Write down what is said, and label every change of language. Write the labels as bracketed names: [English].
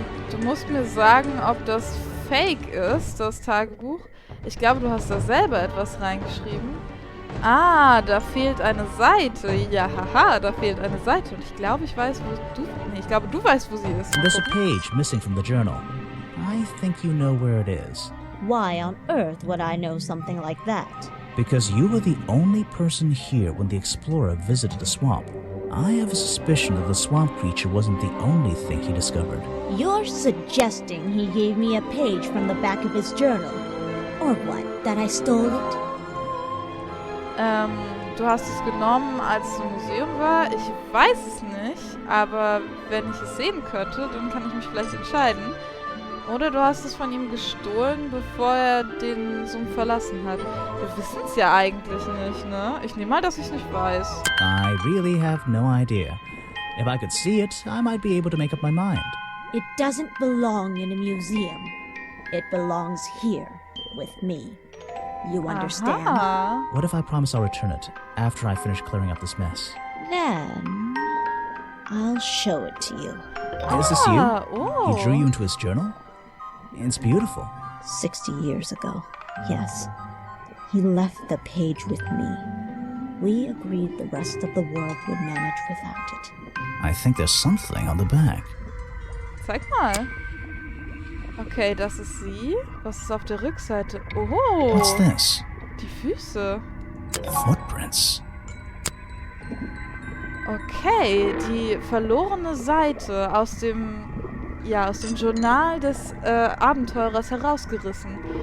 [German] Du musst mir sagen, ob das fake ist, das Tagebuch. Ich glaube, du hast da selber etwas reingeschrieben. Ah, da fehlt eine Seite. Ja, haha, da fehlt eine Seite. Und ich glaube, ich weiß, wo du... Nee, ich glaube, du weißt, wo sie ist. [English] There's a page missing from the journal. I think you know where it is. Why on earth would I know something like that? Because you were the only person here when the explorer visited the swamp. I have a suspicion that the swamp creature wasn't the only thing he discovered. You're suggesting he gave me a page from the back of his journal? Or what, that I stole it? [German] Du hast es genommen, als es im Museum war. Ich weiß es nicht, aber wenn ich es sehen könnte, dann kann ich mich vielleicht entscheiden. Oder du hast es von ihm gestohlen, bevor er den Sumpf verlassen hat. Wir wissen es ja eigentlich nicht, ne? Ich nehme mal, dass ich es nicht weiß. [English] I really have no idea. If I could see it, I might be able to make up my mind. It doesn't belong in a museum. It belongs here, with me. You understand? Aha. What if I promise I'll return it after I finish clearing up this mess? Then I'll show it to you. Is this you? Oh. He drew you into his journal? It's beautiful. 60 years ago, yes. He left the page with me. We agreed the rest of the world would manage without it. I think there's something on the back. [German] Zeig mal. Okay, das ist sie. Was ist auf der Rückseite? Oh. [English] What's this? [German] Die Füße. [English] Footprints. [German] Okay, die verlorene Seite aus dem Journal des Abenteurers herausgerissen.